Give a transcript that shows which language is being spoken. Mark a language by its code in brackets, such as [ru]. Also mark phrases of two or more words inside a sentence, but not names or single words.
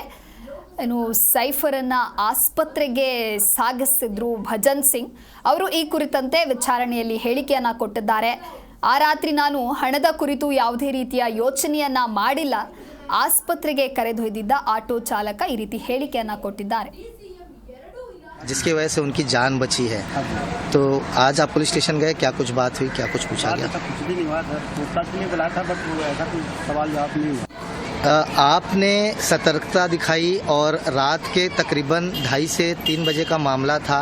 [kn] ಇನ್ನು ಸೈಫರನ್ನ ಆಸ್ಪತ್ರೆಗೆ ಸಾಗಿಸಿದ್ರು ಭಜನ್ ಸಿಂಗ್ ಅವರು ಈ ಕುರಿತಂತೆ ವಿಚಾರಣೆಯಲ್ಲಿ ಹೇಳಿಕೆಯನ್ನ ಕೊಟ್ಟಿದ್ದಾರೆ. ಆ ರಾತ್ರಿ ನಾನು ಹಣದ ಕುರಿತು ಯಾವುದೇ ರೀತಿಯ ಯೋಚನೆಯನ್ನ ಮಾಡಿಲ್ಲ, ಆಸ್ಪತ್ರೆಗೆ ಕರೆದೊಯ್ದಿದ್ದ ಆಟೋ ಚಾಲಕ ಈ ರೀತಿ ಹೇಳಿಕೆಯನ್ನ ಕೊಟ್ಟಿದ್ದಾರೆ. [hi] जिसकी वजह से उनकी जान बची है. तो आज आप पुलिस स्टेशन गए, क्या कुछ बात हुई, क्या कुछ पूछा गया? कुछ भी नहीं हुआ सर, पूछताछ के लिए बुलाया था बट ऐसा कोई सवाल जवाब नहीं हुआ. आपने सतर्कता दिखाई और रात के तकरीबन 2:30 से 3 बजे का मामला था.